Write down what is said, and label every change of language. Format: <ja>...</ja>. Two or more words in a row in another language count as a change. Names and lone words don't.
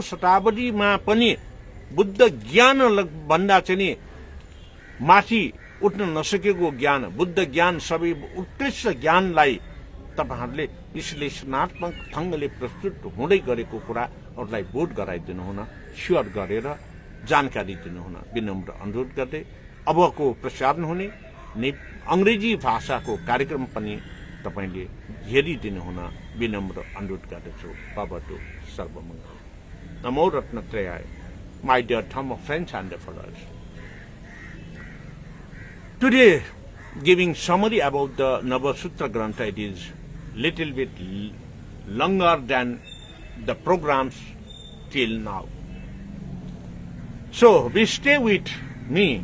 <ne>शताब्दीमा पनि बुद्ध ज्ञान भन्दा चाहिँ माथि उठ्न नसकेको ज्ञान, बुद्ध ज्ञान सबै उत्कृष्ट ज्ञानलाई तपाईहरुले विश्लेषणात्मक ढंगले प्रस्तुत हुँदै गरेको कुरा अरूलाई बोध गराइदिनु हुन, शेयर गरेर जानकारी दिनुहुन विनम्र अनुरोध गर्दै अबको प्रसारण हुने अंग्रेजी भाषाको कार्यक्रम पनि तपाईले हेरिदिनु हुन विनम्र अनुरोध गर्दछु।</ne> <sa>भवतु सर्वमंगल। नमो रत्नत्रयाय।</sa> <en>My dear Dhamma friends and followers, today giving summary about the Navasutra Grantha, it is little bit longer than the programs till now. So we stay with me.</en>